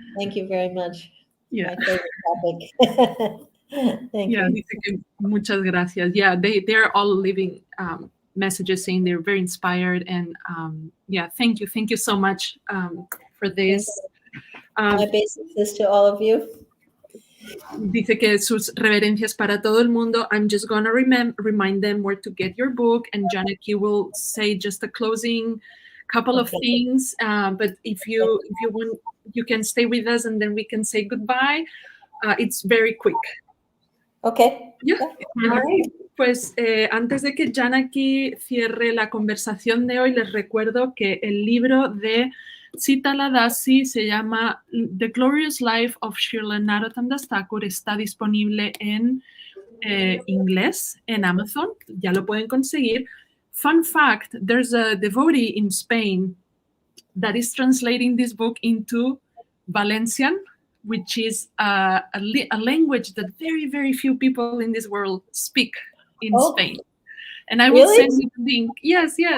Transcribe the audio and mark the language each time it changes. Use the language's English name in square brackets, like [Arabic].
[English] Thank you very much. Yeah. My favorite topic. Thank you. [Spanish] Muchas gracias. [English] Yeah, they're all leaving messages saying they're very inspired, and thank you so much for this. My basic is to all of you. [Spanish] Dice que sus reverencias para todo el mundo. [English] I'm just gonna remind them where to get your book, and Janaki will say just a closing couple of things. But if you want, you can stay with us, and then we can say goodbye. It's very quick. Okay. [Spanish] Yeah. Pues antes de que Janaki cierre la conversación de hoy, les recuerdo que el libro de Sitala Dasi se llama The Glorious Life of Srila Narottam Das Thakur. Está disponible en inglés en Amazon. Ya lo pueden conseguir. [English] Fun fact, there's a devotee in Spain that is translating this book into Valencian, which is a language that very, very few people in this world speak in Spain. And I will send you the link. Yes.